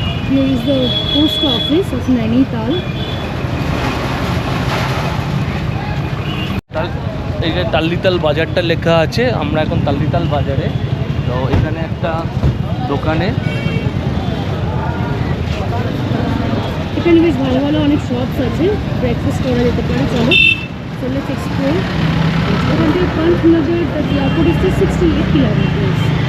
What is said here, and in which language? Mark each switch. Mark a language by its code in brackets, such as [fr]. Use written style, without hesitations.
[en] Here is the post office of Nainital. [bn] এই যে তাল্লিতাল বাজারটা লেখা আছে, আমরা এখন তাল্লিতাল বাজারে। তো এখানে একটা দোকানে এখানে বেশ ভালো ভালো অনেক শপস আছে, ব্রেকফাস্ট করা যেতে পারে। চলো [en] so let's explore. [bn] এখান থেকে পান্থনগর এয়ারপোর্ট [en] is just 68 kilometers.